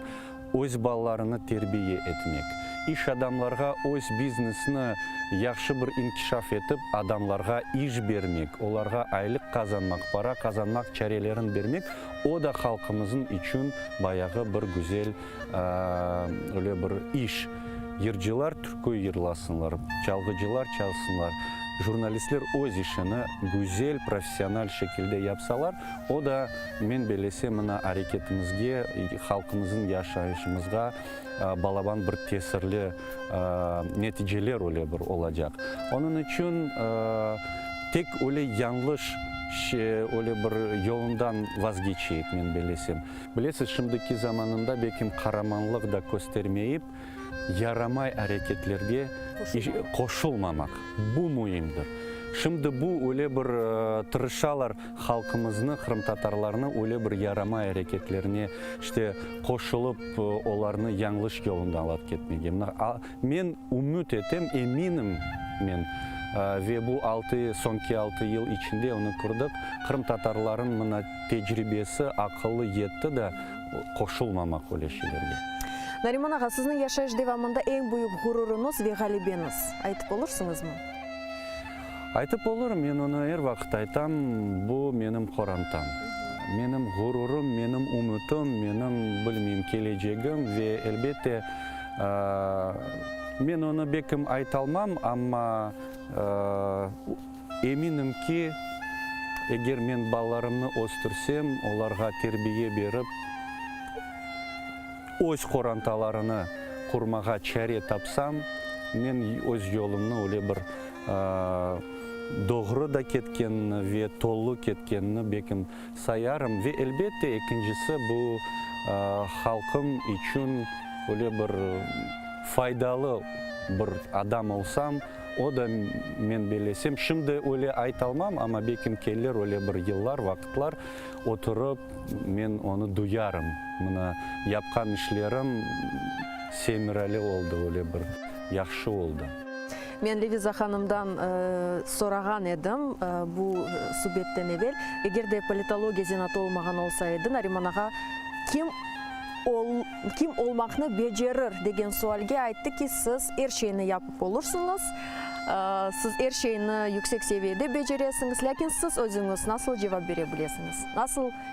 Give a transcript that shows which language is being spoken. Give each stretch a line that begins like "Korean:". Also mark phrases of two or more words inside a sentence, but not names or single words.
Crimean Tatar: Öz ballarını terbiye etmek. İş adamlarga öz biznesini yaxşı bir inkişaf etip adamlarga iş vermek, onlarga aylık kazanmak, para kazanmak çarelerini vermek, o da halkımızın için bayağı bir güzel öyle bir iş. Yırcılar türkü yırlasınlar, çalgıcılar çalsınlar. Jurnalistler öz işini güzel, profesyonel şekilde yapsalar, o da men bilesem mına hareketimizge, halkımızın yaşayışımızga balaban bir tesirli neticeler öyle bir olacak. Onun için tek öyle yanlış öyle bir yolundan vazgeçeyik men bilesem. Bilesiz şimdiki zamanında bekim karamanlık da göstermeyip, yaramay hareketlerge koşulmamak. Bu mühimdir. Şimdi bu öyle bir tırışalar halkımızını, Kırım Tatarlarını öyle bir yaramay hareketlerine işte koşulup onlarını yanlış yolundan alıp gitmeye. Men umut etem, eminim men. Ve bu sonki 6 yıl içinde onu kurduk. Kırım Tatarların mına tecrübesi akıllı yetti de koşulmamak öyle şeylerge. Nariman ağa, sizin yaşayış devamında en büyük gururunuz ve galibeniz. Aytıp olursunuz mu? Aytıp olurum, men onu her vakit aytam, bu benim korantam. Benim gururum, benim umutum, benim bilmeyim geleceğim ve elbette men onu bekim aytalmam ama eminim ki eğer men ballarımı östürsem, onlarga terbiye berip, öz korantalarını kurmağa çare tapsam, men öz yolumnu öyle bir doğru da ketkenini ve tollu ketkenini bekim sayarım ve elbette ikincisi bu halkım için öyle bir faydalı bir adam olsam, o da men bilesem. Şimdi öyle aytalmam ama bekim keller öyle bir yıllar, vakitler oturup men onu duyarım. Mına yapkan işlerim semirali oldu, öyle bir yaxşı oldu. Men Leviza Hanım'dan soragan edim bu subetten evvel. Eğer de politologiya zenatı olmagan olsaydı, Nariman ağa kim olmakını becerir degen sualga aytты ki siz her şeyini yapıp olursunuz. Siz her şeyini yüksek seviyede beceresiniz, lakin siz özünüz nasıl cevap bere bilesiniz?